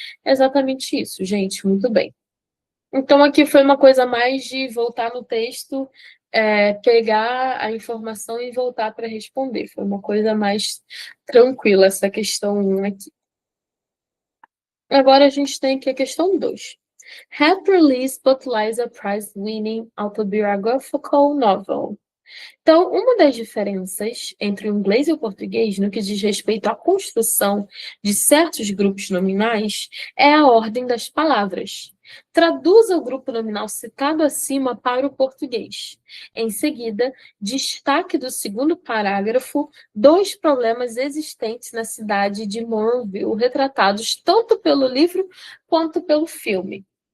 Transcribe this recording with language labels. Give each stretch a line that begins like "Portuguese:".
Portuguese: É exatamente isso, gente, muito bem. Então, aqui foi uma coisa mais de voltar no texto, pegar a informação e voltar para responder. Foi uma coisa mais tranquila essa questão 1 aqui. Agora a gente tem aqui a questão 2.
English: Had released Pulitzer Prize-winning autobiographical novel.
Portuguese: Então, uma das diferenças entre o inglês e o português no que diz respeito à construção de certos grupos nominais é a ordem das palavras. Traduza o grupo nominal citado acima para o português. Em seguida, destaque do segundo parágrafo 2 problemas existentes na cidade de Monroeville, retratados tanto pelo livro quanto pelo filme.